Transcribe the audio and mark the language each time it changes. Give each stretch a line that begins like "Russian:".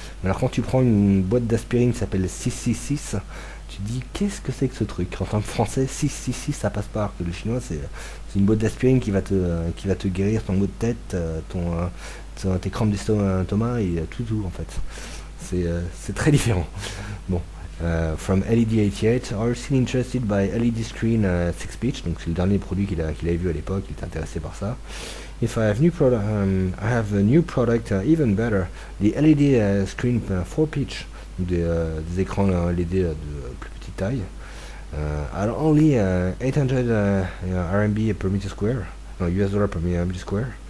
French: Mais alors quand tu prends une boîte d'aspirine qui s'appelle 666, tu te dis qu'est-ce que c'est que ce truc. En tant que français, 666 ça passe pas, alors que le chinois c'est une boîte d'aspirine qui va te guérir ton maux de tête, tes crampes d'estomac et tout en fait. C'est très différent.
English: Bon, from LED88, are you still interested by LED screen 6 pitch?
French: Donc c'est le dernier produit qu'il avait vu à l'époque, il était intéressé par ça.
English: If I have I have a new product even better, the LED screen 4 pitch,
French: des écrans LED de plus petite taille.
English: At only 800 RMB per meter square, no, US dollar per meter square.